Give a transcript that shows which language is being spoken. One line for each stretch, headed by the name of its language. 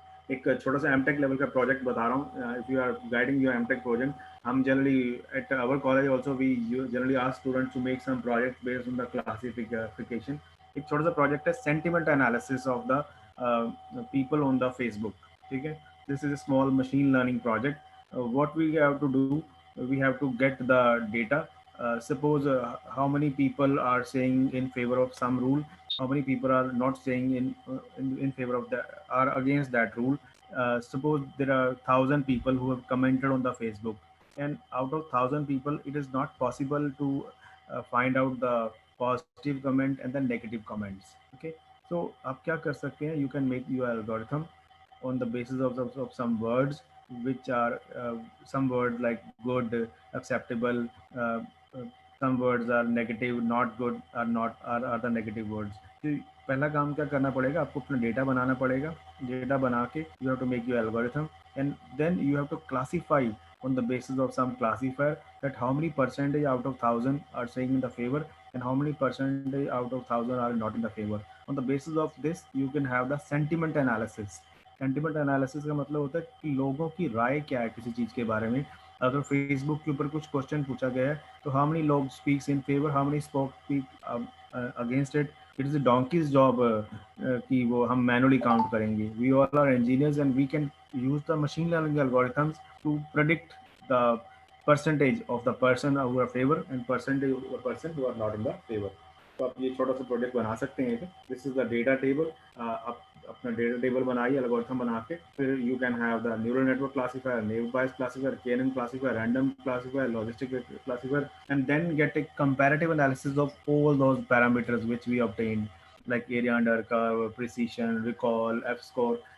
Hindi: एक छोटा सा एमटेक लेवल का प्रोजेक्ट बता रहा हूँ।
English: If you are guiding your MTech project, हम generally at our college also we generally ask students to make some project based on the classification.
Hindi: एक छोटा सा प्रोजेक्ट है sentiment analysis
English: Of the people on the Facebook. ठीक है, this is a small machine learning project. What we have to do, we have to get the data suppose how many people are saying in favor of some rule, how many people are not saying in favor of that, are against that rule. Suppose there are 1,000 people who have commented on the Facebook, and out of 1,000 people, it is not possible to find out the positive comment and the negative comments. Okay, so
Hindi: आप क्या कर सकते हैं?
English: You can make your algorithm on the basis of some words which are some words like good, acceptable, uh, uh, some words are negative, not good, are not are the negative words.
Hindi: तो पहला काम क्या करना पड़ेगा? आपको अपना data बनाना पड़ेगा. Data बना के
English: you have to make your algorithm, and then you have to classify on the basis of some classifier that how many percentage out of 1,000 are saying in the favor and how many percentage out of 1,000 are not in the favor. On the basis of this, you can have the sentiment analysis.
Hindi: Sentiment analysis का मतलब होता है कि लोगों की राय क्या है किसी चीज के बारे में. अगर फेसबुक के ऊपर कुछ क्वेश्चन पूछा गया है तो
English: How many लोग speaks in favour, how many speak against it. It is donkey's job
Hindi: कि वो हम मैनुअली काउंट करेंगे.
English: We all are engineers and we can use the machine learning algorithms to predict the percentage of the person who are favor and percentage of the person who are not in the favor.
Hindi: तो आप ये छोटा सा project बना सकते हैं.
English: This is the data table.
Hindi: आप अपना डेटा टेबल बनाइए, एल्गोरिथम बना के,
English: फिर you can have the neural network classifier, naive Bayes classifier, KNN classifier, random classifier, logistic classifier, and then get a comparative analysis of all those parameters which we obtained like area under curve, precision, recall, F score.